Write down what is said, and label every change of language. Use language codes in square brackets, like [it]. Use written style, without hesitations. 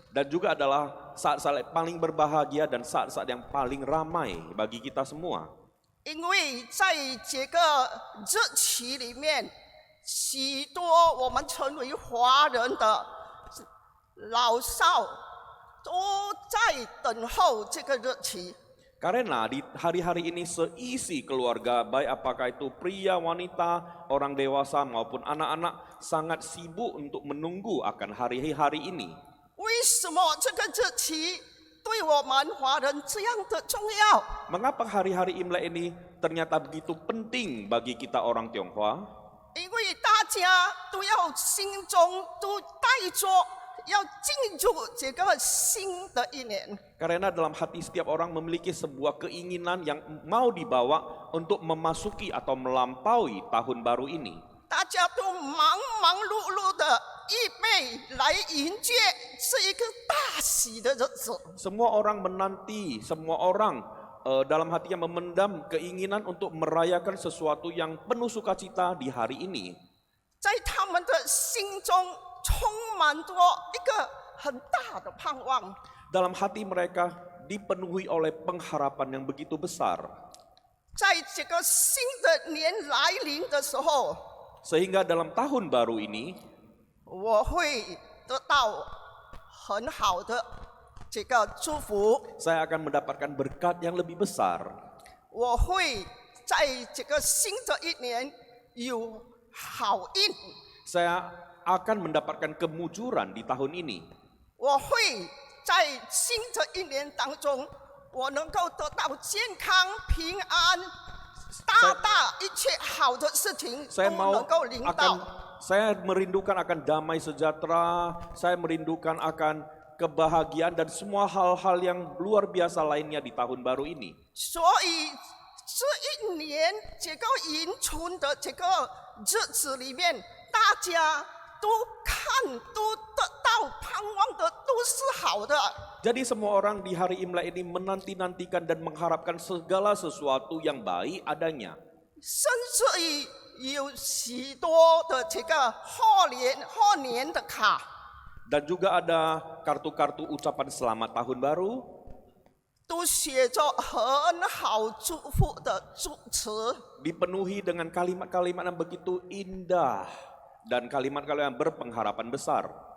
[id] Dan juga adalah saat-saat paling berbahagia dan saat-saat yang paling ramai bagi kita semua. [zh] 因为在这个日期里面，许多我们成为华人的老少都在等候这个日期。 [id] Karena di hari-hari ini seisi keluarga, baik apakah itu pria, wanita, orang dewasa maupun anak-anak sangat sibuk untuk menunggu akan hari-hari ini. [zh] 为什么这个日期对我们华人这样的重要？ [id] Mengapa hari-hari Imlek ini ternyata begitu penting bagi kita orang Tionghoa? [zh] 因为大家都要心中都带着要进入这个新的一年。 [id] Karena dalam hati setiap orang memiliki sebuah keinginan yang mau dibawa untuk memasuki atau melampaui tahun baru ini. [zh] 大家都忙忙碌碌的预备来迎接这一个大喜的日子。 [id] Semua orang menanti, semua orang dalam hatinya memendam keinginan untuk merayakan sesuatu yang penuh sukacita di hari ini. [zh] 在他们的心中充满着一个很大的盼望。 [id] Dalam hati mereka dipenuhi oleh pengharapan yang begitu besar. [zh] 在这个新的年来临的时候， [id] Sehingga dalam tahun baru ini, [zh] 我会得到很好的这个祝福。 [id] saya akan mendapatkan berkat yang lebih besar. [zh] 我会在这个新的一年有好运， [id] saya akan mendapatkan kemujuran di tahun ini. [zh] 我会在新的一年当中，我能够得到健康、平安，大一切好的事情 [id] Saya [zh] 都 [id] mau [zh] 能够领到。 [id] saya merindukan akan damai sejahtera, saya merindukan akan kebahagiaan dan semua hal-hal yang luar biasa lainnya di tahun baru ini. [zh] 所以这一年这个迎春的这个日子里面，大家都得到盼望的都是好的。 [id] Jadi semua orang di hari Imlek ini menanti-nantikan dan mengharapkan segala sesuatu yang baik adanya. [zh] 甚至于有许多的这个贺年的卡， [id] Dan juga ada kartu-kartu ucapan selamat tahun baru [zh] 都写着很好祝福的祝词。 [id] dipenuhi dengan kalimat-kalimat yang begitu indah dan kalimat-kalimat yang berpengharapan besar.